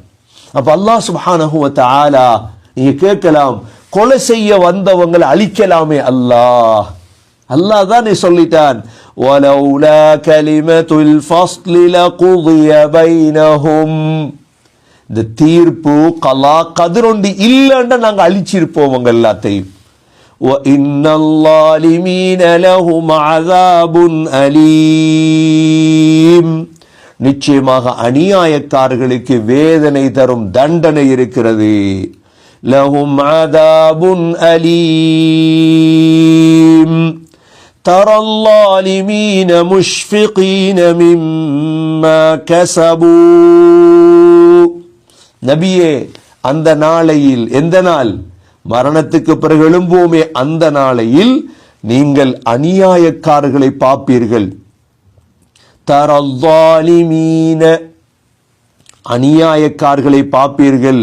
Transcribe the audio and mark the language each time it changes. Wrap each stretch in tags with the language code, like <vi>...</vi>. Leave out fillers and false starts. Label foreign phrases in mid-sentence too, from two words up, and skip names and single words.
<ta>அப்ப</ta> <ar>الله سبحانه وتعالى,</ar> <ta>நீங்க கேட்கலாம், கொலை செய்ய வந்தவங்களை அழிக்கலாமே அல்லாஹ்? அல்லாஹ் தானே சொல்லிட்டான்,</ta> <ar>ولولا كلمة الفصل لقضي بينهم,</ar> <ta>இந்த தீர்ப்பு கலா கதிரொண்டி இல்லைன்னா நாங்க அழிச்சிருப்போம் அவங்க எல்லாத்தையும்.</ta> <ar>وَإِنَّ الظَّالِمِينَ لَهُمْ عَذَابٌ أَلِيمٌ,</ar> <ta>நிச்சயமாக அநியாயக்காரர்களுக்கு வேதனை தரும் தண்டனை இருக்கிறது.</ta> <ar>لَهُمْ عَذَابٌ أَلِيمٌ تَرَى الظَّالِمِينَ مُشْفِقِينَ مِمَّا كَسَبُوا.</ar> <ta>நபியே, அந்த நாளையில், எந்த நாள்? மரணத்துக்கு பிறகு எழும்போமே அந்த நாளையில் நீங்கள் அநியாயக்காரர்களை பார்ப்பீர்கள். தரல்லாலிமீன, அநியாயக்காரர்களை பார்ப்பீர்கள்.</ta>